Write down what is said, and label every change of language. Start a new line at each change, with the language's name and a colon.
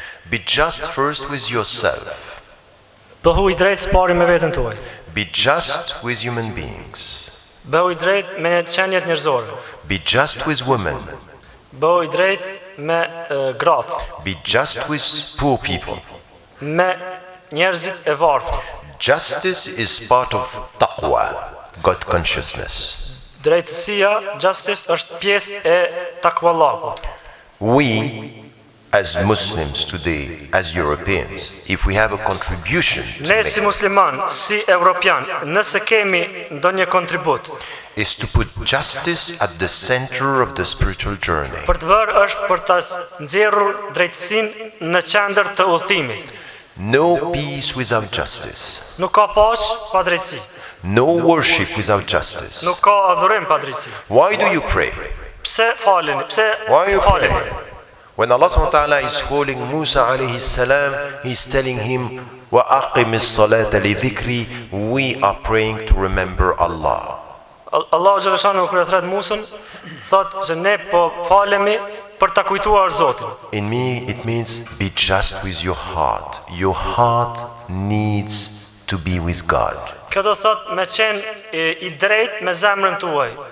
English: Be just first with yourself.
Albanian: Bëhu i drejtë pari me veten tuaj.
English: Be just with human beings.
Albanian: Bëhu i drejtë me qenjet njerëzore.
English: Be just with women.
Albanian: Bëhu i drejtë me gratë.
English: Be just with poor people.
Albanian: Me njerëzit e varfër.
English: Justice is part of taqwa, God consciousness.
Albanian: Drejtësia, justice, është pjesë e takvallahut.
English: We, as Muslims today, as Europeans, if we have a contribution to
Albanian: Ne si musliman, si evropian, nëse kemi ndonjë kontribut,
English: is to put justice at the center of the spiritual journey.
Albanian: për të bërë është për të nxjerrur drejtësinë në qendër të udhëtimit.
English: No peace without justice.
Albanian: Nuk ka paqë pa drejtësi.
English: No worship without justice.
Albanian: Nuk ka adhurim pa drejtësi.
English: Why do you pray?
Albanian: Pse faleni? Pse
English: Why you pray?
Albanian: faleni?
English: When Allah subhanahu wa ta'ala is calling Musa alayhi salam, he's telling him,
Arabic: wa aqimis salata li dhikri,
English: we are praying to remember Allah.
Albanian: Allahu xhaleshanu kur e thret Musën, thotë se ne po falemi për ta kujtuar Zotin.
English: In me, it means be just with your heart. Your heart needs to be with God.
Albanian: Kjo do thotë me qenë i drejtë me zemrën tuaj.